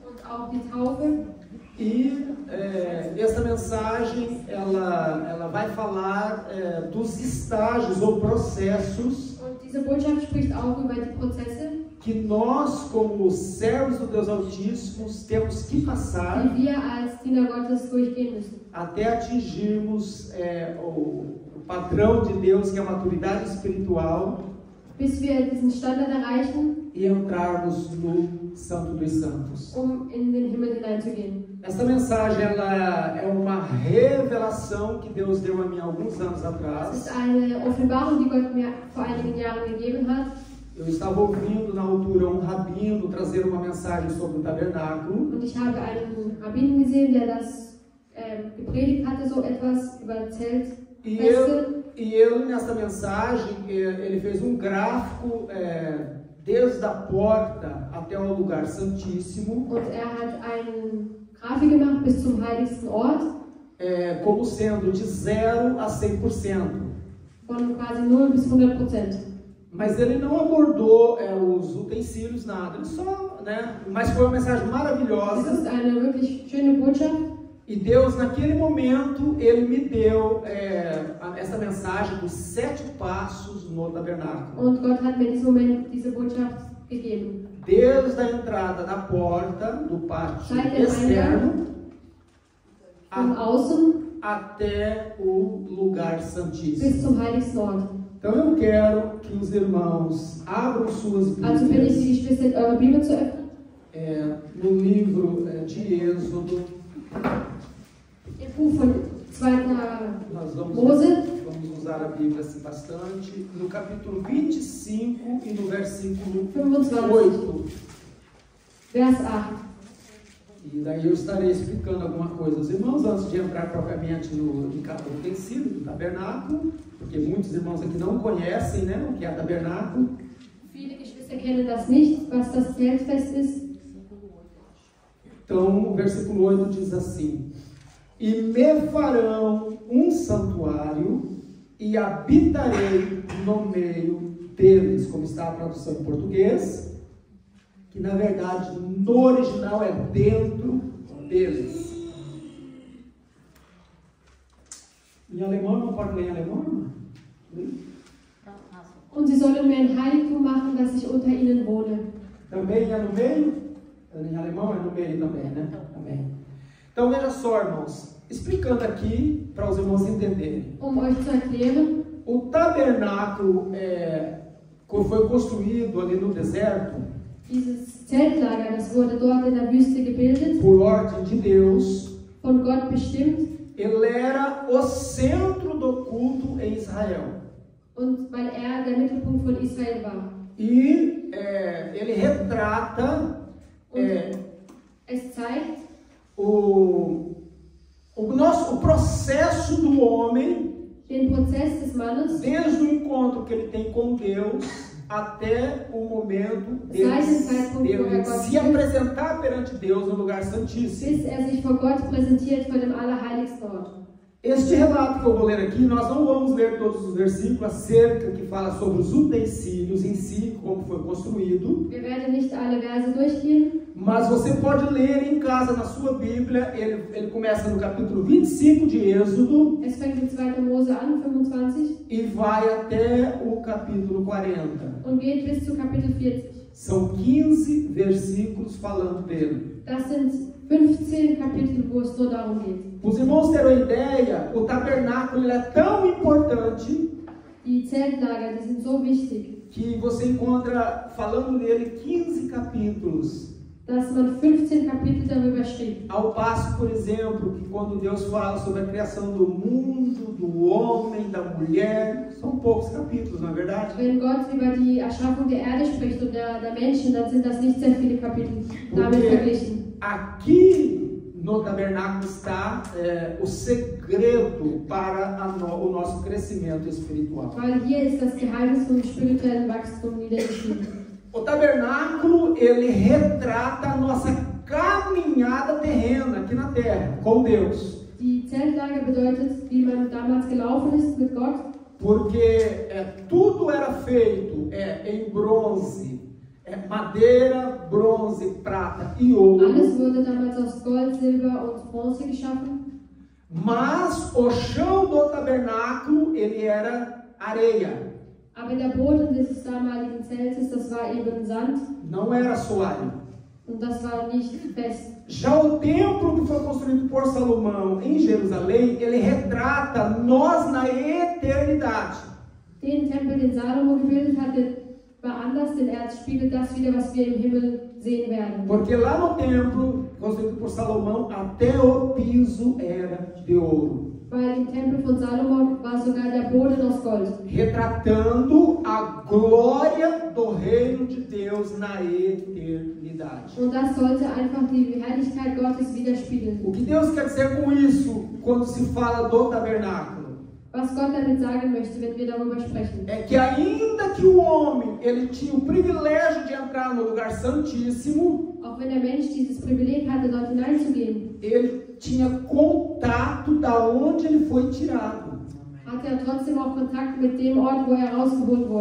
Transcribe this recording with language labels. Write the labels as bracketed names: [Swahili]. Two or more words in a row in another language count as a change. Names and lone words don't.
[Portuguese] E essa mensagem ela vai falar dos estágios ou processos que nós, como servos do Deus Altíssimo, temos que passar até atingirmos o padrão de Deus, que é a maturidade espiritual, [German] bis wir diesen Standard erreichen, [Portuguese] e entrarmos no Santo dos Santos. [German] In den Himmel hineinzugehen. [Portuguese] Essa mensagem ela é uma revelação que Deus deu a mim há alguns anos atrás. [German] Es ist eine Offenbarung, die Gott mir vor einigen Jahren gegeben hat. [Portuguese] Eu estava ouvindo na altura um rabino trazer uma mensagem sobre o tabernáculo. [German] Und ich habe einen Rabbinen gesehen, der das gepredigt hatte, so etwas über Zelt. [Portuguese] E ele nessa mensagem ele fez um gráfico desde a porta até o lugar santíssimo. [German] Und hat eine Grafik gemacht bis zum heiligsten Ort. [Portuguese] Como sendo de 0 a 100%. [German] Von quasi 0 bis 100%. [Portuguese] Mas ele não abordou os utensílios, nada. Ele só, mas foi uma mensagem maravilhosa. [German] Das ist eine wirklich schöne Botschaft. [Portuguese] E Deus, naquele momento, Ele me deu essa mensagem dos 7 passos no tabernáculo. [German] Und Gott hat mir in diesem Moment diese Botschaft gegeben. [Portuguese] Desde a entrada da porta, do pátio externo, até o lugar santíssimo. [German] Bis zum heiligsten Ort. [Portuguese] Então eu quero que os irmãos abram suas Bíblias. [German] Also bitte ich die Geschwister, eure Bibel zu öffnen. [Portuguese] No livro de Êxodo. [German] Im Buch von 2. Mose. [Portuguese] Vamos usar a Bíblia assim bastante. No capítulo 25 e no versículo 8. [German] Vers 8. [Portuguese] E daí eu estarei explicando alguma coisa aos irmãos antes de entrar propriamente no utensílio do tabernáculo, porque muitos irmãos aqui não conhecem, o que é tabernáculo. [German] Viele Geschwister kennen das nicht, was das Zeltfest ist. [Portuguese] Então, o versículo 8 diz assim: E me farão um santuário e habitarei no meio deles, como está a tradução em português, que na verdade no original é dentro deles. Em alemão, não pode ler em alemão? [German] Und sie sollen mir ein Heiligtum machen, dass ich unter ihnen wohne. [Portuguese] Também é no meio? Em alemão é no meio também, Amém. Então veja só, irmãos, explicando aqui para os irmãos entenderem. [German] Euch zu erklären, [Portuguese] o tabernáculo foi construído ali no deserto. [German] Dieses Zeltlager, das wurde dort in der Wüste gebildet. [Portuguese] Por ordem de Deus. [German] Von Gott bestimmt. [Portuguese] Ele era o centro do culto em Israel. [German] Und weil der Mittelpunkt von Israel war. [Portuguese] E ele retrata [German] es zeigt [Portuguese] o processo do homem, [German] den Prozess des Mannes, [Portuguese] desde o encontro que ele tem com Deus até o momento dele se apresentar perante Deus no lugar santíssimo. [German] Bis sich vor Gott präsentiert vor dem allerheiligsten Ort. [Portuguese] Este relato que eu vou ler aqui, nós não vamos ler todos os versículos acerca que fala sobre os utensílios em si, como foi construído. [German] Wir werden nicht alle Verse durchgehen. [Portuguese] Mas você pode ler em casa na sua Bíblia. Ele começa no capítulo 25 de Êxodo. [German] Es fängt in 2. Mose an, 25. [Portuguese] E vai até o capítulo 40. [German] Und geht bis zu Kapitel 40. [Portuguese] São 15 versículos falando dele. [German] Das sind 15 Kapitel, wo es nur darum geht. [Portuguese] Os irmãos terão ideia, o tabernáculo é tão importante. [German] Die Zeltlager, die sind so wichtig. [Portuguese] Que você encontra falando nele 15 capítulos. [German] Dass man 15 Kapitel darüber schrieb. [Portuguese] Ao passo, por exemplo, que quando Deus fala sobre a criação do mundo, do homem, da mulher, são poucos capítulos, não é verdade? [German] Wenn Gott über die Erschaffung der Erde spricht und der Menschen, dann sind das nicht sehr viele Kapitel damit verglichen. [Portuguese] Aqui no tabernáculo está o segredo para o nosso crescimento espiritual. [German] Weil hier ist das Geheimnis vom spirituellen Wachstum niedergeschrieben. [Portuguese] O tabernáculo, ele retrata a nossa caminhada terrena aqui na terra, com Deus. [German] Die Zeltlage bedeutet, wie man damals gelaufen ist mit Gott. [Portuguese] Porque tudo era feito em bronze, madeira, bronze, prata e ouro. [German] Alles wurde damals aus Gold, Silber und Bronze geschaffen. [Portuguese] Mas o chão do tabernáculo, ele era areia. [German] Aber der Boden des damaligen Zeltes, das war eben Sand. [Portuguese] Não era assoalho. [German] Und das war nicht fest. [Portuguese] Já o templo que foi construído por Salomão em Jerusalém, ele retrata nós na eternidade. [German] Den Tempel, den Salomo gebildet hatte, war anders, denn er spiegelt das wieder, was wir im Himmel sehen werden. [Portuguese] Porque lá no templo construído por Salomão, até o piso era de ouro. [German] Weil im Tempel von Salomo war sogar der Boden aus Gold. [Portuguese] Retratando a glória do reino de Deus na eternidade. [German] Und das sollte einfach die Herrlichkeit Gottes widerspiegeln. [Portuguese] O que Deus quer dizer com isso quando se fala do tabernáculo? [German] Was Gott damit sagen möchte, wenn wir darüber sprechen. [Portuguese] É que ainda que o homem ele tinha o privilégio de entrar no lugar santíssimo, [German] Auch wenn der Mensch dieses Privileg hatte, dort hineinzugehen, [Portuguese] ele tinha contato da onde ele foi tirado. [German] hatte er trotzdem auch Kontakt mit dem Ort, wo er rausgeholt wurde.